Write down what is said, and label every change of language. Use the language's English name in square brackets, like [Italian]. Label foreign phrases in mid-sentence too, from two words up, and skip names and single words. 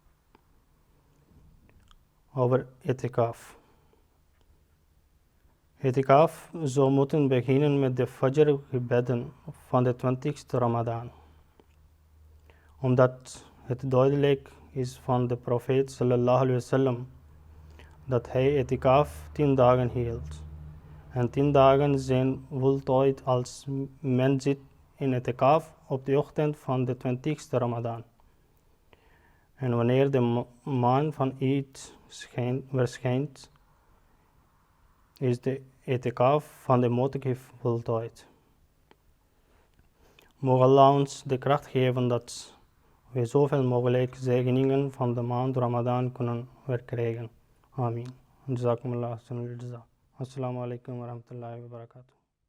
[Dutch] Over etikaf. Etikaf zou moeten beginnen met de Fajr gebeden van de 20ste Ramadan. Omdat het duidelijk is van de profeet [Arabic] صلى الله عليه وسلم [Dutch] dat hij etikaf 10 dagen hield. En 10 dagen zijn voltooid als men zit in etikaf op de ochtend van de 20ste Ramadan. En wanneer de maan van Eid verschijnt, is de etikaf van de motikif voltooid. Mogen Allah ons de kracht geven dat we zoveel mogelijk zegeningen van de maand Ramadan kunnen verkrijgen. [Arabic] آمين. جزاكم الله. السلام عليكم ورحمة الله وبركاته.